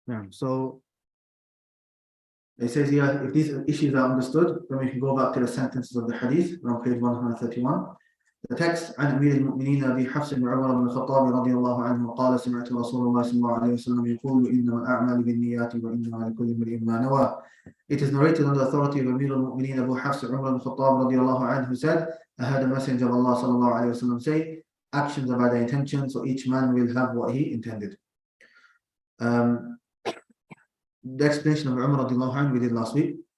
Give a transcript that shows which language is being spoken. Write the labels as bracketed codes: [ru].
[en] So it says here, if these issues are understood, then we can go back to the sentences of the hadith on page 131. The text: [ar] عن أمير المؤمنين أبي حفص بن عمر بن الخطاب رضي الله عنه قال سمعت رسول الله صلى الله عليه وسلم يقول إنما الأعمال بالنيات وإنما لكل امرئ ما نوى. [en] It is narrated on the authority of Amir al-Mu'mineen Abu Hafs Umar ibn Khattab radiyallahu anhu said, I heard a messenger of Allah sallallahu alayhi wa sallam say, actions are by the intention, so each man will have what he intended. The explanation of Umar radiyallahu anhu we did last week.